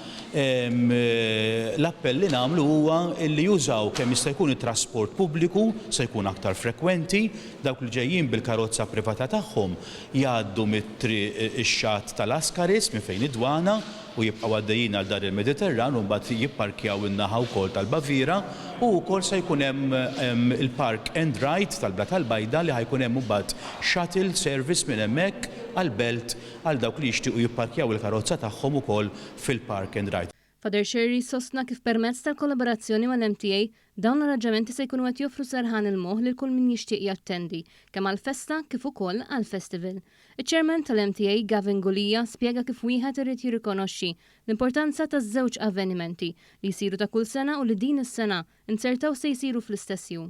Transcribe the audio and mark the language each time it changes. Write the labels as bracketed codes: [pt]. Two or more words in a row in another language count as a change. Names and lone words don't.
[mt] L-appell li nagħmlu huwa li jużaw kemm jista' jkun it-trasport pubbliku se jkun aktar frekwenti, dawk li ġejjin bil-karozza privata tagħhom jgħaddu mit-triq ix-xatt tal-Askaris minn fejn id-dwana u jibqgħu għaddejjin għal dar il-Mediterran u mbagħad jipparkjaw in-naħa wkoll tal-Bavira u wkoll se jkun hemm il-Park and Ride tal-Bla tal-Bajda li ħajkun hemm mbagħad [en] shuttle service [mt] minn hemmhekk għall-belt għal dawk li jixtiequ jipparkjaw il-karozza tagħhom ukoll fil-Park and Ride. Father Sherry sostna kif permezz tal-kollaborazzjoni mal-MTA dawn l-arranġamenti se jkunu qed joffru serħan il-moħħ lil kull min jixtieq jattendi kemm għall-festa kif ukoll għall-festival. Iċ-Chairman tal-MTA Gavin Gulija spjega kif wieħed irid jirrikonoxxi l-importanza taż-żewġ avvenimenti li jsiru ta' kull sena u li din is-sena insertaw se jsiru fl-istess jum.